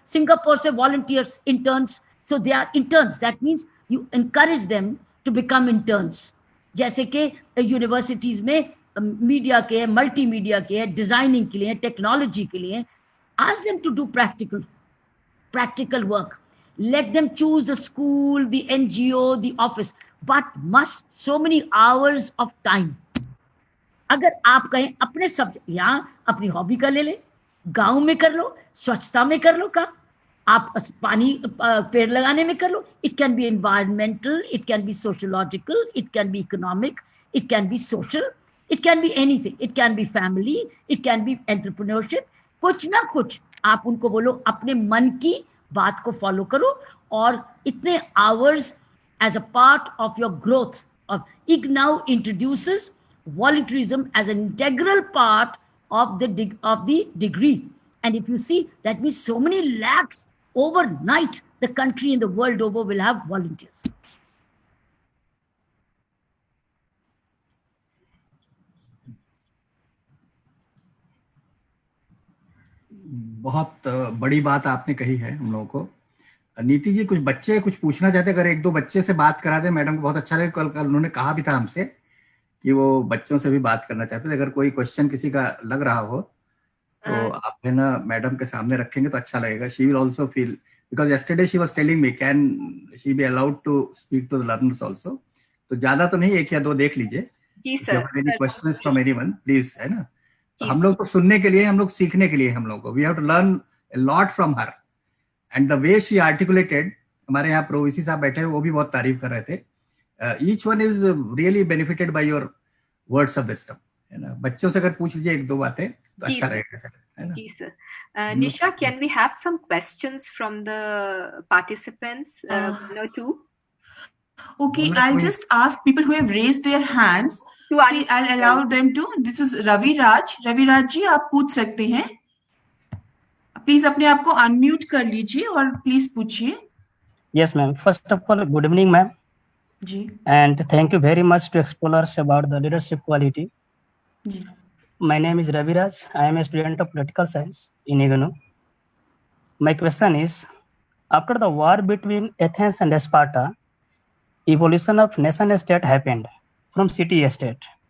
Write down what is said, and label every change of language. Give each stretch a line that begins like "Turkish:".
Hindi: Singapore से volunteers, interns.
English: So they are interns. That means you encourage them to become interns.
Hindi: जैसे कि universities में media के, multimedia के, डिजाइनिंग के लिए,
English: Technology के लिए, ask them to do practical work. Let them choose the school, the NGO, the office, but must so many hours of time.
Hindi: अगर आप कहें अपने सब्जेक्ट, यहाँ अपनी हॉबी का ले ले, गांव में कर लो, स्वच्छता में कर लो काम, आप पानी पेड़ लगाने में कर लो.
English: It can be environmental, it can be sociological, it can be economic, it can be social, it can be anything, it can be family, it can be entrepreneurship.
Hindi: कुछ ना कुछ आप उनको बोलो, अपने मन की बात को फॉलो करो, और इतने
English: hours as a part of your growth. Of IGNOU introduces volunteerism as an integral part of the degree. And if you see, that means so many lakhs overnight, the country and the world over will have volunteers.
Hindi: बहुत बड़ी बात आपने कही है हम लोगों को. नीति जी, कुछ बच्चे कुछ पूछना चाहते, अगर 1-2 बच्चे से बात करा दे, मैडम को बहुत अच्छा लगे. कल उन्होंने कहा भी था हमसे कि वो बच्चों से भी बात करना चाहते थे. अगर कोई क्वेश्चन किसी का लग रहा हो तो आप है ना मैडम के सामने रखेंगे तो अच्छा लगेगा.
English: She will also feel, because yesterday she was telling me, can she be allowed to speak to the learners also.
Hindi: तो ज्यादा तो नहीं, 1 या 2 देख लीजिए. जी sir.
English: any questions from anyone, please,
Hindi: है ना. हम लोग तो सुनने के लिए, हम लोग सीखने के लिए, हम लोग को
English: we have to learn a lot from her. And the way she articulated,
Hindi: हमारे यहाँ प्रोविसी साहब बैठे हैं, वो भी बहुत तारीफ कर रहे थे.
English: Each one is really benefited by your words of wisdom,
Hindi: है ना. बच्चों से अगर पूछ लीजिए 1-2 बातें तो अच्छा लगेगा सर, है ना. जी sir.
English: Nisha, can we have some questions from the participants? 1 or 2. Okay, I'll just ask people who have raised their hands. See, I'll allow them to. This is Ravi Raj.
Hindi: Ravi Raj जी, आप पूछ सकते हैं. Please अपने आप को unmute कर लीजिए और प्लीज पूछिए.
English: Yes, ma'am. First of all, good evening, ma'am.
Hindi: Ji.
English: And thank you very much to explorers about the leadership quality.
Hindi: Ji.
English: My name is Ravi Raj. I am a student of political science in IGNOU. My question is, after the war between Athens and Sparta, evolution of nation state happened from city state.